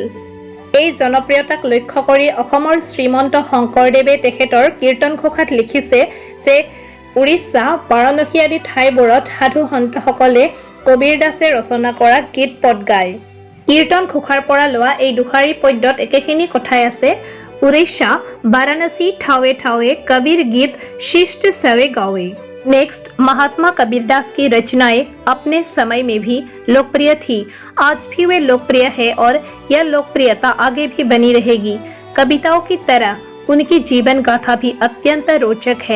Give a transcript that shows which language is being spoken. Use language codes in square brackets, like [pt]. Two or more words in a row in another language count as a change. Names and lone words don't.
[as] এই জনপ্ৰিয়তাক লক্ষ্য কৰি অসমৰ শ্ৰীমন্ত শংকৰদেৱে তেখেতৰ কীৰ্তন ঘোষাত লিখিছে যে উৰিষ্যা, বাৰাণসী আদি ঠাইবোৰত সাধু সন্তসকলে কবিৰ দাসে ৰচনা কৰা গীত পদ গায়। কীৰ্তন ঘোষাৰ পৰা লোৱা এই দুষাৰী পদ্যত একেখিনি কথাই আছে। উৰিষা, বাৰাণসী ঠাৱে ঠাৱে কবীৰ গীত শিষ্ট সৱে গাৱে। [hi] नेक्स्ट, महात्मा कबीरदास की रचनाएं अपने समय में भी लोकप्रिय थी। आज भी वे लोकप्रिय है और यह लोकप्रियता आगे भी बनी रहेगी। कविताओं की तरह उनकी जीवन गाथा भी अत्यंत रोचक है।